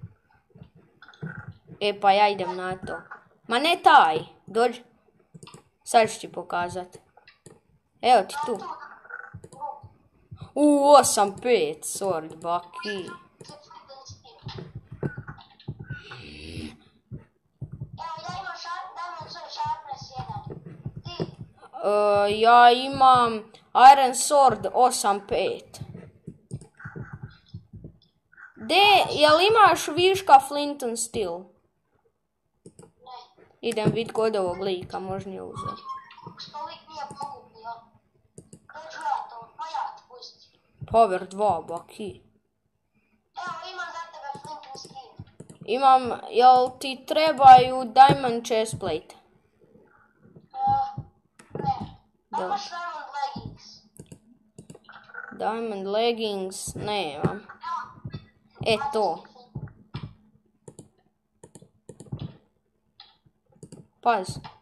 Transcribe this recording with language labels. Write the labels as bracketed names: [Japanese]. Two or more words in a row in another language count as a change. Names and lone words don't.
[Croatian] E pa ja idem na to. Ma ne taj. Dođi. Sad ću ti pokazat. Evo ti tu. 8-5 sword, baki. Evo, ja imam [English] diamond sword sharpness 1. [Croatian] Ti? Ja imam [English] iron sword [Croatian] 8-5. Jel imaš viška [English] flint and steel? [Croatian] Ne. Idem vid kod ovog lika, možda nije uzeo. Što lik nije pokupio. Dođu ja to, pa ja ti pusti. Power 2, baki. Evo, imam za tebe [English] flint and steel. [Croatian] Imam, jel ti trebaju [English] diamond chestplate? [Croatian] Ne. Da. Imaš [English] diamond leggings. Diamond leggings, nemam. [Croatian] E to. Pazi.